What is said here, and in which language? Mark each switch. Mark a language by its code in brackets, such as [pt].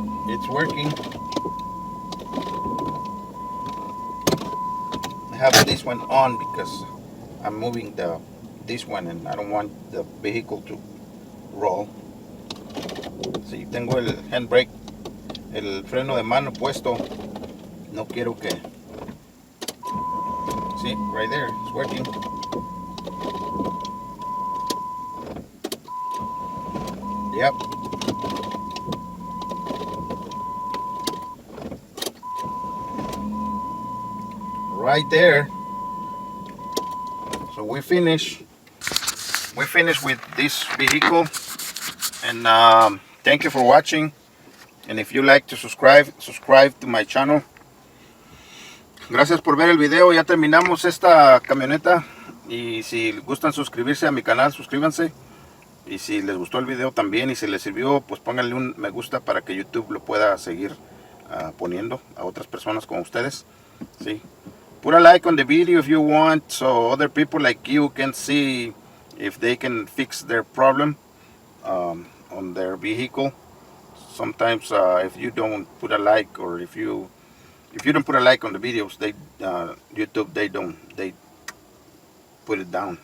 [en] It's working. I have this one on because I'm moving this one and I don't want the vehicle to roll. [es] Si tengo el handbrake, el freno de mano puesto, no quiero que. [en] See, right there, it's working. Yep. Right there. So we finish with this vehicle, and thank you for watching. And if you like to subscribe to my channel. [es] Gracias por ver el video. Ya terminamos esta camioneta, y si gustan suscribirse a mi canal, suscríbanse. Y si les gustó el video también y si les sirvió, pues pónganle un me gusta para que YouTube lo pueda seguir poniendo a otras personas como ustedes. ¿Sí? [en] Put a like on the video if you want, so other people like you can see if they can fix their problem on their vehicle. Sometimes if you don't put a like, or if you don't put a like on the videos, they YouTube they put it down.